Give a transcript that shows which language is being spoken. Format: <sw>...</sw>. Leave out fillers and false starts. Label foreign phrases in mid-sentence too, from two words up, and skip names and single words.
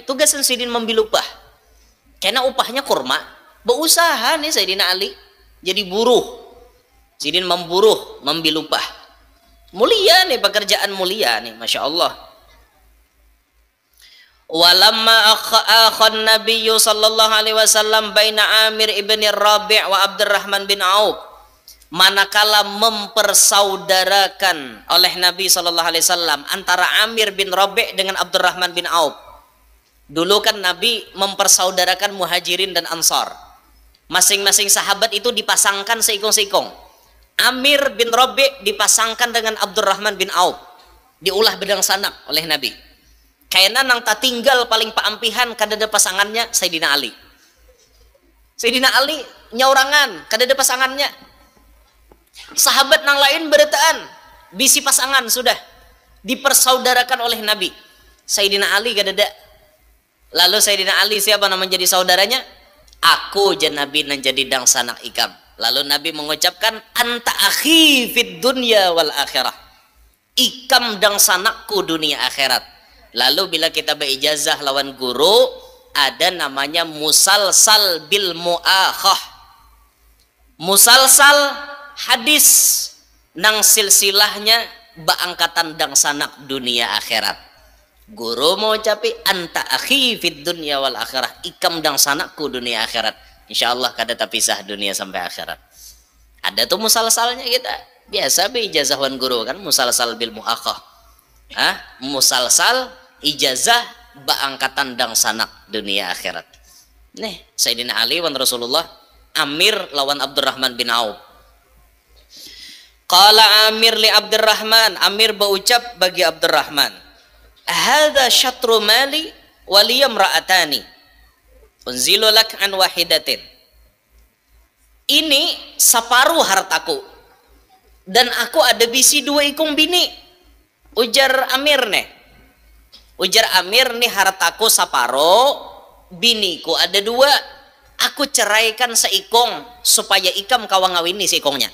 <bjn>Tugasan sidin membil upah. Karena upahnya kurma, berusaha nih Sayyidina Ali jadi buruh. Sidin memburuh, membil upah. Mulia nih, pekerjaan mulia nih, masya Allah.</bjn> <ar>ولما آخى النبي صلى الله عليه وسلم بين عامر بن ربيع وعبد الرحمن بن عوف,</ar> <bjn>manakala mempersaudarakan oleh Nabi</bjn> <ar>صلى الله عليه وسلم</ar> <bjn>antara Amir bin Rabi' dengan Abdurrahman bin Auf. Dulu kan Nabi mempersaudarakan Muhajirin dan Ansar. Masing-masing sahabat itu dipasangkan seikong-seikong. Amir bin Rabi' dipasangkan dengan Abdurrahman bin Auf, diulah bedang sanak oleh Nabi. Kayaknya nang tak tinggal paling paampihan kadada pasangannya Sayyidina Ali. Sayyidina Ali nyaurangan kadada pasangannya. Sahabat nang lain beretaan bisi pasangan sudah. dipersaudarakan oleh Nabi. Sayyidina Ali kadada. Lalu Sayyidina Ali siapa nama menjadi saudaranya? Aku jan Nabi nan jadi dang sanak ikam. Lalu Nabi mengucapkan</bjn> <ar>أنت أخي في الدنيا والآخرة.</ar> <bjn>Ikam dang sanakku dunia akhirat. Lalu bila kita berijazah lawan guru, ada namanya</bjn> <ar>مسلسل بالمؤاخاة.</ar> <bjn>Musalsal hadis nang silsilahnya baangkatan dang sanak dunia akhirat. Guru mau capi</bjn> <ar>أنت أخي في الدنيا والآخرة,</ar> <bjn>ikam dang sanakku dunia akhirat. Insyaallah kada terpisah dunia sampai akhirat. Ada tuh musalsalnya kita. Biasa be ijazah wan guru kan</bjn> <ar>مسلسل بالمؤاخاة.</ar> <bjn>Musalsal ijazah baangkatan dang sanak dunia akhirat. Nih, Sayyidina Ali wan Rasulullah Amir lawan Abdurrahman bin Auf.</bjn> <ar>قال عامر لعبد الرحمن,</ar> <bjn>Amir berucap bagi Abdurrahman,</bjn> <ar>هذا شطر مالي ولي امرأتان أنزل لك عن واحدة.</ar> <bjn>Ini separuh hartaku dan aku ada bisi dua ikung bini. Ujar Amir nih. Ujar Amir nih hartaku separuh, biniku ada dua. Aku ceraikan seikong supaya ikam kawang ngawini seikongnya.</bjn>